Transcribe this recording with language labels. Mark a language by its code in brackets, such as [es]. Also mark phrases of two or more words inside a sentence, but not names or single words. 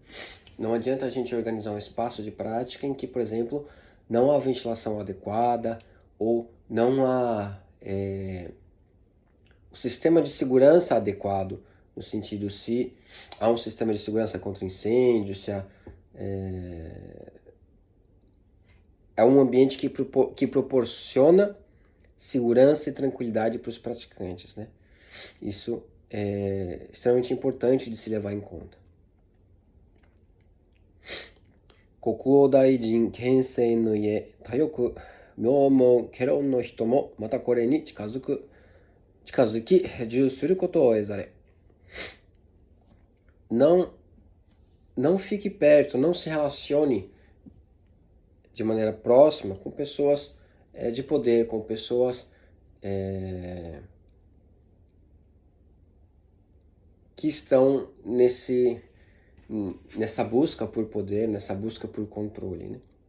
[pt] Não adianta a gente organizar um espaço de prática em que, por exemplo, não há ventilação adequada ou não há o sistema de segurança adequado, no sentido se há um sistema de segurança contra incêndio, se há, é um ambiente que proporciona segurança e tranquilidade para os praticantes, né? Isso é extremamente importante de se levar em conta. [ja] 国王大臣権勢の家多欲名聞戯論の人もまたこれに近づき住することを得ざれ. [pt] Não fique perto, não se relacione de maneira próxima com pessoas de poder, com pessoas que estão nessa busca por poder, nessa busca por controle, né?